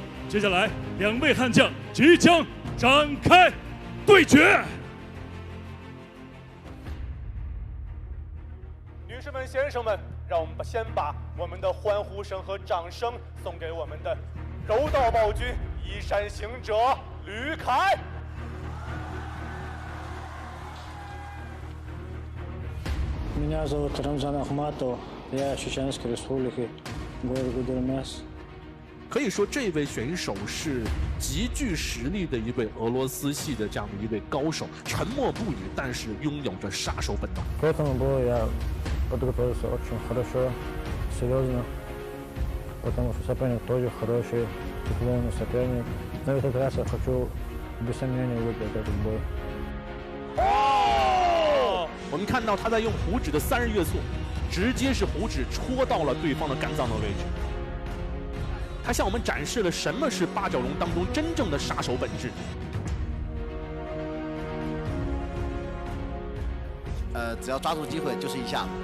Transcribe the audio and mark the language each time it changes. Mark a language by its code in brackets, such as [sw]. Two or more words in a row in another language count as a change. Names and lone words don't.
[zh] 接下来2位悍将即将展开对决。女士们、先生们，让我们先把我们的欢呼声和掌声送给我们的柔道暴君衣衫行者吕凯。 [ru] Меня зовут Рамзан Ахматов, я Чеченской Республики, город Гудермес. [zh] 可以说，这位选手是极具实力的一位俄罗斯系的这样的一位高手，沉默不语，但是拥有着杀手本能。 [ru] К этому бою я подготовился очень хорошо, серьезно, потому что соперник тоже хороший, титулованный соперник. На этот раз я хочу без сомнения выиграть этот бой. [zh] 我们看到他在用虎指的3日月速，直接是虎指戳到了对方的肝脏的位置。他向我们展示了什么是八角笼当中真正的杀手本质。只要抓住机会就是一下子。